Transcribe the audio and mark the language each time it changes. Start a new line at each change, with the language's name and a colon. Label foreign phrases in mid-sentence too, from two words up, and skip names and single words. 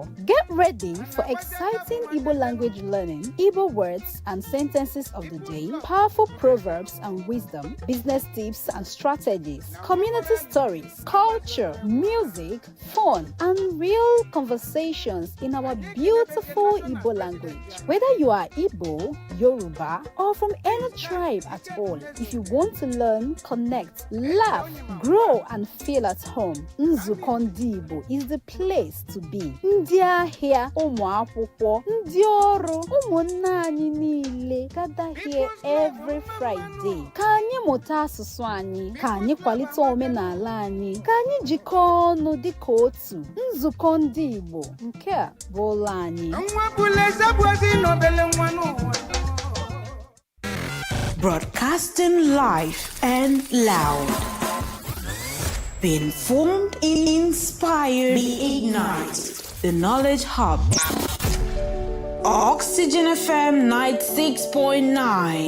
English: Get ready for exciting Igbo language learning, Igbo words and sentences of the day, powerful proverbs and wisdom, business tips and strategies, community stories, culture, music, fun, and real conversations in our beautiful Igbo language. Whether you are Igbo, Yoruba, or from any tribe at all, if you want to learn, connect, laugh, grow, and feel at home, Nzuko Ndị Igbo is the place to be.
Igbo: Ndị ahịa, ụmụ akwụkwọ, ndị ọrụ, ụmụnna anyị niile
English: gather here every Friday.
Igbo: Ka anyị mụta asụsụ anyị, ka anyị kwalite omenala anyị, ka anyị jikọọ ọnụ dịka otu. Nzukọ Ndị Igbo, nke a bụ ụlọ anyị.
English: Broadcasting live and loud. Be informed, inspired, be ignited. The Knowledge Hub. Oxygen FM 96.9.